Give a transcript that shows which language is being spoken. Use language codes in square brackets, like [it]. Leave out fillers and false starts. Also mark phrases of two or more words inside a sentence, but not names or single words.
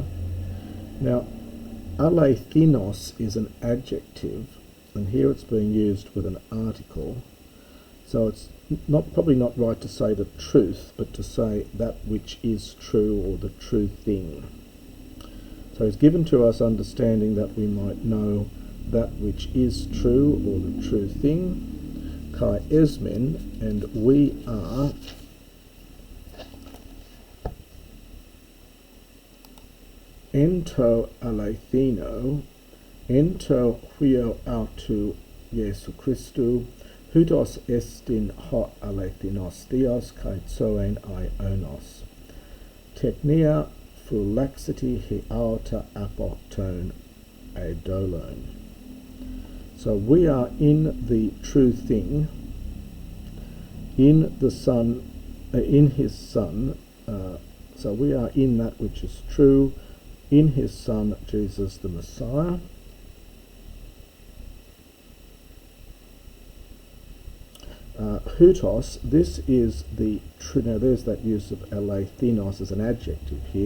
[en] Now, alethinos is an adjective, and here it's being used with an article, so it's probably not right to say the truth, but to say that which is true, or the true thing. So he's given to us understanding that we might know that which is true, or the true thing. [el] Καὶ ἐσμὲν, [en] and we are [el] ἐν τῷ ἀληθινῷ, ἐν τῷ υἱῷ αὐτοῦ Ἰησοῦ Χριστῷ, οὗτός ἐστιν ὁ ἀληθινὸς θεὸς καὶ ζωὴ αἰώνιος. Technia laxity hiauta apotone adolone. [en] So we are in the true thing, in the Son, in his Son. So we are in that which is true, in his Son, Jesus the Messiah. Hutos, this is the true, now there's that use of alethinos as an adjective here.